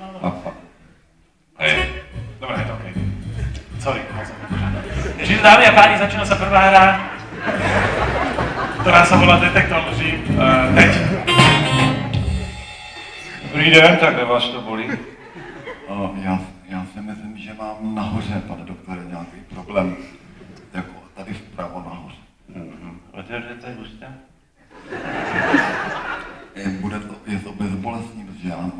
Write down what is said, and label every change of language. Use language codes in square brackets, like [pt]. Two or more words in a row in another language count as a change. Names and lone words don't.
[sk] Hej. Dobre, je to OK. Sorry. Čiže dámy a páni, začína sa prvá hra, ktorá sa volá Detektor lži. [cs] Teď. Dobrý den, takhle vás to bolí? Já si myslím, že mám nahoře, pane doktore, nějaký problém. Jako tady vpravo nahoře. Otevřete ústa? Je to bezbolestný, protože já mám...